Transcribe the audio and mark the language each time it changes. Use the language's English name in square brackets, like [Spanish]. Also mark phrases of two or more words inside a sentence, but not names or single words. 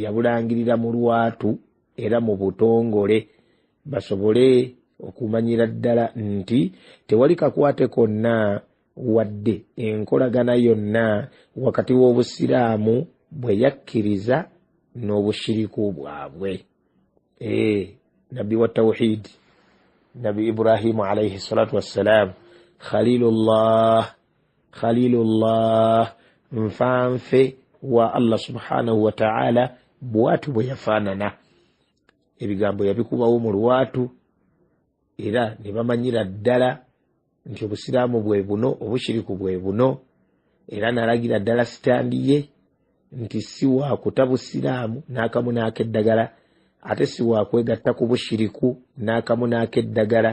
[Ganda] Yabulangirira mu lwatu era mu butongole, basobole okumanyira ddala nti tewali kakwate konna wadde enkolagana yonna wakati w'obusiraamu bwe yakkiriza n'obushiriku bwabwe. Nabbi wa tawhid Nabi Ibrahimu [Arabic] عليه الصلاة والسلام, [Ganda] Khalilullah, nfanfe wa Allah [Arabic] سبحانه وتعالى, [Ganda] bwatu bwe yafaanana. Ebigambo yabikubawo mu lwatu era ne bamanyira ddala nti obusiraamu bwe buno, obushiriku bwe buno, era n'alagira ddala sitandi ye nti si wa kutabusiraamu n'akamu n'akeddagala, ate si wa kwegatta ku bushiriku n'akamu n'akeddagala.